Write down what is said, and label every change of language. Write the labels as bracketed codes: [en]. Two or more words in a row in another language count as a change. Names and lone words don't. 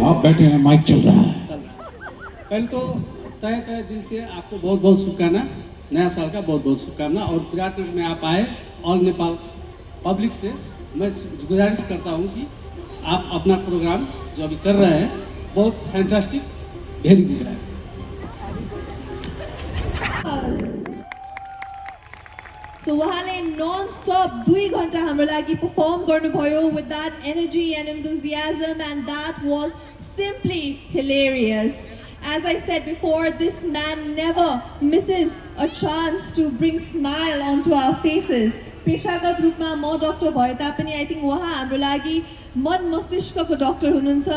[hi] आप बैठे हैं, माइक चल रहा है। पहले तो तहे तहे दिल से आपको बहुत बहुत शुभकामना, नया साल का बहुत बहुत शुभकामना। और विराटनगर में आप आए, [en] All Nepal public [hi] से मैं गुजारिश करता हूँ कि आप अपना प्रोग्राम जो अभी कर रहे हैं बहुत फैंटास्टिक, [en] very good [hi] है। [en] So [ne] उहाँले non-stop 2 घण्टा हाम्रो लागि [en] perform गर्नुभयो with that energy and enthusiasm, and that was simply hilarious. As I said before, this man never misses a chance to bring smile onto our faces. [ne] पेशागत रूपमा म डाक्टर भए तापनि [en] I think [ne] उहाँ हाम्रो लागि मन मस्तिष्कको डाक्टर हुनुहुन्छ।